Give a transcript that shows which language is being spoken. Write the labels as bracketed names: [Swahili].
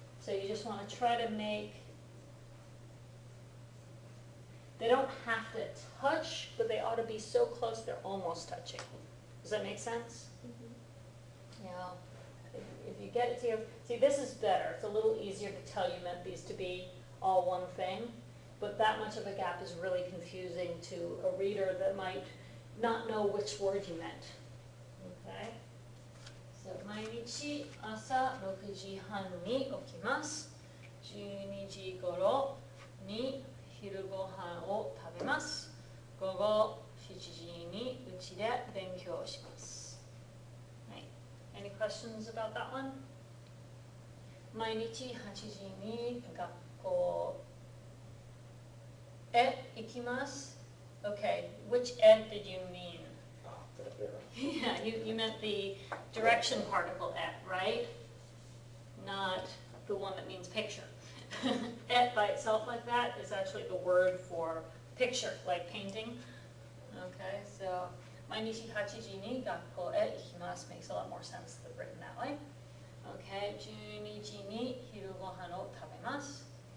[English] So you just want to try to make, they don't have to touch, but they ought to be so close they're almost touching. Does that make sense? You know, if you get it to, see this is better. It's a little easier to tell you meant these to be all one thing, but that much of a gap is really confusing to a reader that might not know which word you meant. Okay? [Japanese] So, 毎日朝6時半に起きます。 12時頃に昼ご飯を食べます。午後7時に家で勉強します。 [English] Right. Any questions about that one? [Japanese] 毎日8時に学校へ行きます。 [English] Okay, which ed did you mean? Yeah, you meant the direction particle et, right? Not the one that means picture. Et by itself like that is actually the word for picture, like painting. Okay, so [Japanese] 毎日8時に学校へ行きます [English] makes a lot more sense than written that way. [Japanese] Okay, 12時に昼ご飯を食べます。